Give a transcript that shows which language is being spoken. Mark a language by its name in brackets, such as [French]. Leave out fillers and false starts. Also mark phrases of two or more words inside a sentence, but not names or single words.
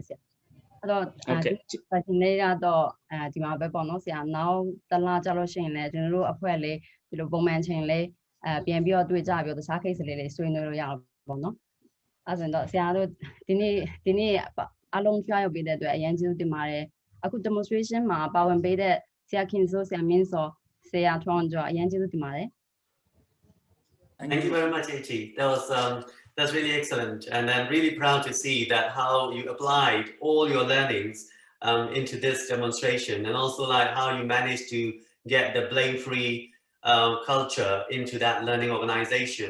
[Burmese] ဆရာအဲ့တော့fashion လေးကတော့ဒီမှာပဲပေါ့နော်ဆရာနောက်တလားကျတော့ရှိရင်လဲကျွန်တော်တို့အဖွဲ့လေးဒီလိုပုံမှန်ချိန်လေးပြန်ပြီးတော့တွေ့ကြပြီးတော့တခြား case လေးဆွေးနွေးလို့ရအောင်ပေါ့နော်အဲ့ဆိုတော့ဆရာတို့ဒီနေ့အားလုံးဖျားရောက်ပေးတဲ့အတွက်အရင်ကျေးဇူးတင်ပါတယ်အခု demonstration မှာပါဝင်ပေးတဲ့ဆရာခင်စိုးဆရာမင်းစောဆရာထွန်းကျော်အရင်ကျေးဇူးတင်ပါတယ် [English] Thank you very much, Ichi. That's really excellent, and I'm really proud to see that how you applied all your learnings into this demonstration, and also like how you managed to get the blame-free culture into that learning organization.